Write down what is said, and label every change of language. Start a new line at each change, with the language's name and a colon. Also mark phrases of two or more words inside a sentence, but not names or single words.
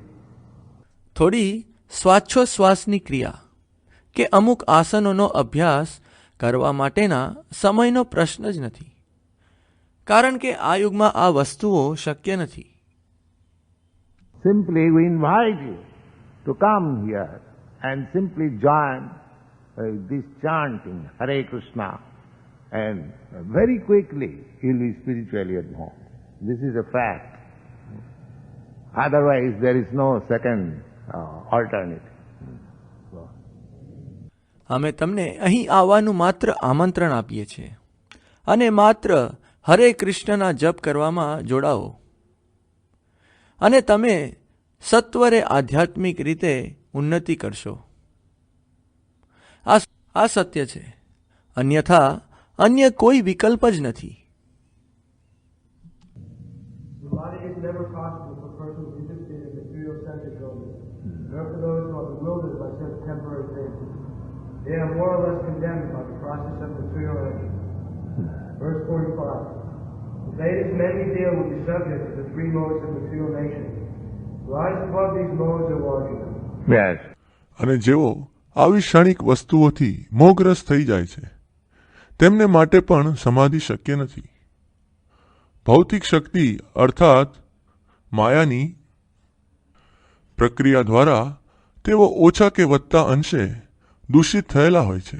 Gujarati: થોડી શ્વાસોશ્વાસની ક્રિયા કે અમુક આસનોનો અભ્યાસ કરવા માટેના સમયનો પ્રશ્ન જ નથી. કારણ કે આ યુગમાં આ વસ્તુઓ શક્ય નથી.
English: Simply we invite you to come here and simply join this chanting Hare Krishna, and very quickly you will be spiritually at home. This is a fact. Otherwise there is no second alternative. અમે તમને અહીં આવવાનું માત્ર આમંત્રણ આપીએ છીએ અને માત્ર હરે કૃષ્ણના જપ કરવામાં જોડાઓ અને તમે સત્વરે આધ્યાત્મિક રીતે ઉન્નતિ કરશો. આ સત્ય છે. અન્યથા અન્ય કોઈ વિકલ્પ જ નથી. Samadhi is never possible for persons interested in material sense enjoyment, nor for those who are bewildered by such temporary things. They are more or less condemned by the process of material energy. Verse 45. The Vedas mainly deal with the subject of the three modes of material nature. Rise above these modes of Arjuna. Yes.
Gujarati: અને જેઓ આવી ક્ષણિક વસ્તુઓથી મોહગ્રસ્ત થઈ જાય છે તેમને માટે પણ સમાધિ શક્ય નથી. ભૌતિક શક્તિ અર્થાત માયાની પ્રક્રિયા દ્વારા તેઓ ઓછા કે વધતા અંશે દૂષિત થયેલા હોય છે.